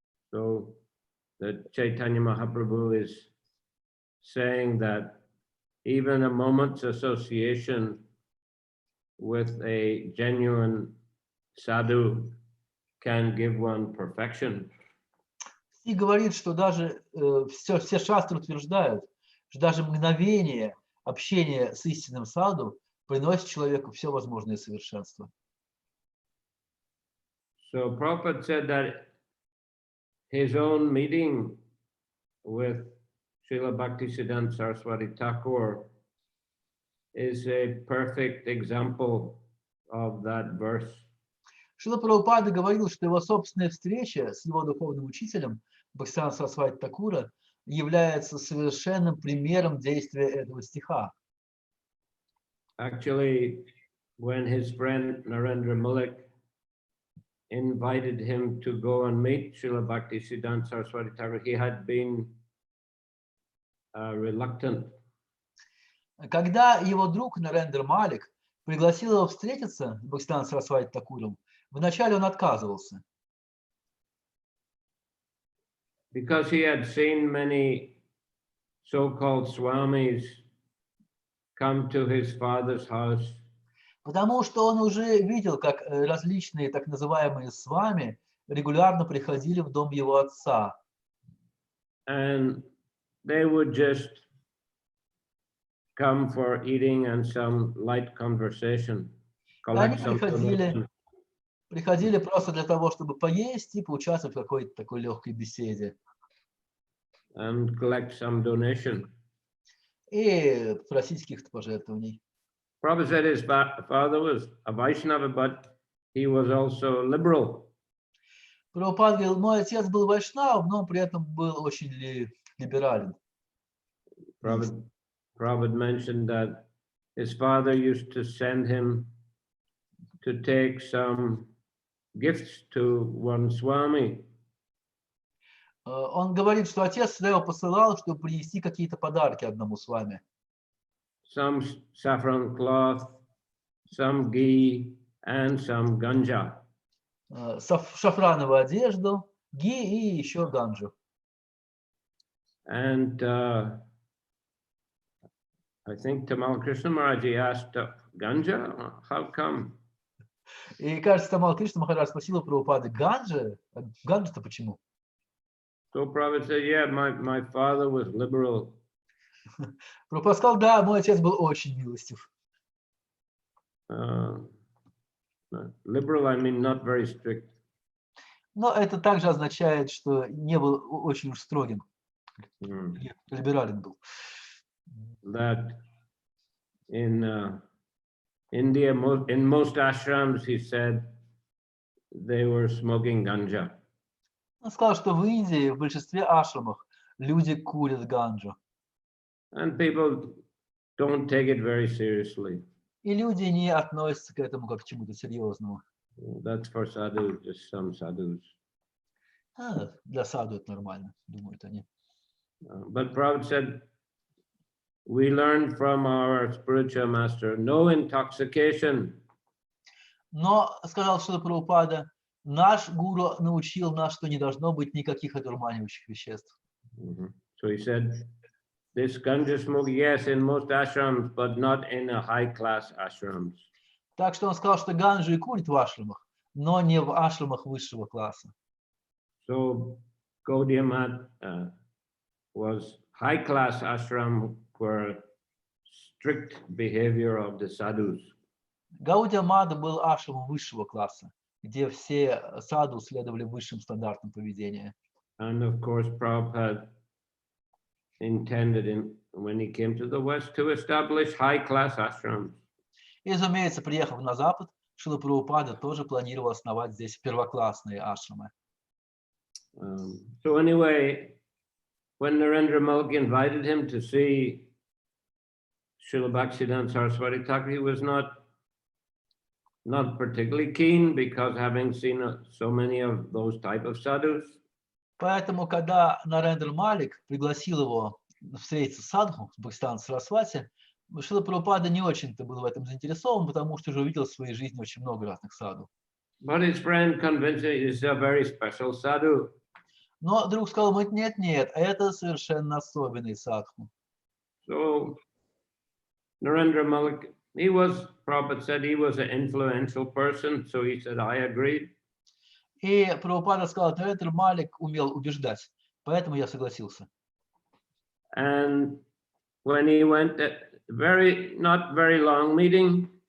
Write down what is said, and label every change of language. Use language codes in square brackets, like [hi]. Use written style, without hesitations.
[en] So the Chaitanya Mahaprabhu is saying that even a moment's association with a genuine sadhu can give one perfection. [ru] И говорит, что даже все шастры утверждают, что даже мгновение общения с истинным саду приносит человеку все возможное совершенство. [en] So Prabhupada said that his own meeting with Srila Bhaktisiddhanta Saraswati Thakur is a perfect example of that verse. [ru] Шрила Прабхупада говорил, что его собственная встреча с его духовным учителем Бхактисиддханта Сарасвати Такура является совершенным примером действия этого стиха. [en] Actually, when his friend Narendra Malik invited him to go and meet Srila Bhaktisiddhanta Saraswati Thakur, he had been reluctant. [ru] Когда его друг Нарендра Малик пригласил его встретиться с Бхактисиддхантом Сарасвати Такуром, вначале он отказывался. [en] Because he had seen many so-called swamis come to his father's house. [ru] Потому что он уже видел, как различные так называемые свами регулярно приходили в дом его отца. [en] And they would just come for eating and some light conversation, [ru] Они [en] collect some donations. [ru] приходили просто для того, чтобы поесть и поучаствовать в какой-то такой легкой беседе. [en] And collect some donation. [ru] И просить каких-то пожертвований. [en] Prabhupada said his father was a Vaishnava, but he was also liberal. [ru] Прабхупада говорил, мой отец был вайшнавом, но он при этом был очень либерален. [en] Prabhupada mentioned that his father used to send him to take some gifts to one Swami. [ru] Он говорит, что отец всегда его посылал, чтобы принести какие-то подарки одному с вами. [en] Some saffron cloth, some ghee, and some ganja. [ru] Шафрановую одежду, ги и еще ганджу. [en] And I think Tamal Krishna Maharaj asked, Ganja, how come? [ru] И, кажется, Тамал Кришна Махарадж спросил у Прабхупады, ганджа? Ганджа-то почему? [en] So Prabhupada said, yeah, my father was liberal. [ru] Прабхупада сказал, да, мой отец был очень милостив. [en] Liberal, I mean, not very strict. [ru] Но это также означает, что не был очень уж строгим. Либерален был. [en] That in India, in most ashrams, he said, they were smoking ganja. [ru] Он сказал, что в Индии, в большинстве ашрамов, люди курят ганджу. [en] And people don't take it very seriously. [ru] И люди не относятся к этому как к чему-то серьезному. [en] That's for sadhus, just some sadhus. [ru] Для саду это нормально, думают они. [en] But Prabhupada said, we learned from our spiritual master, no intoxication. [ru] Но, сказал Шрила Прабхупада, наш гуру научил нас, что не должно быть никаких одурманивающих веществ. [en] So he said, this ganja smoke, yes, in most ashrams, but not in a high-class ashrams. [ru] Так что он сказал, что ганджу и курят в ашрамах, но не в ашрамах высшего класса. [en] So Gaudiya Math was high-class ashram for strict behavior of the sadhus. [ru] Гаудия Мада был ашрамом высшего класса, где все саду следовали высшим стандартам поведения. [en] And of course, Prabhupada intended, when he came to the West, to establish high-class ashrams. [ru] И, разумеется, приехав на Запад, Шрила Прабхупада тоже планировал основать здесь первоклассные ашрамы. [en] So anyway, when Narendra Mulk invited him to see Srila Bhaktisiddhanta Saraswati Thakur, he was not particularly keen, because having seen so many of those type of sadhus. [ru] Поэтому, когда Нарендра Малик пригласил его встретиться с садху, с Бхактисиддхантой Сарасвати, Шрила Прабхупада не очень-то был в этом заинтересован, потому что уже увидел в своей жизни очень много разных саду. [en] But his friend convinced him he's a very special sadhu. [ru] Но друг сказал ему, нет, это совершенно особенный садху. [en] So Narendra Malik, Prabhupada said he was an influential person, so he said, I agreed. [ru] И Прабхупада сказал, Нарендра Малик умел убеждать, поэтому я согласился. [en] And when he went, not very long meeting.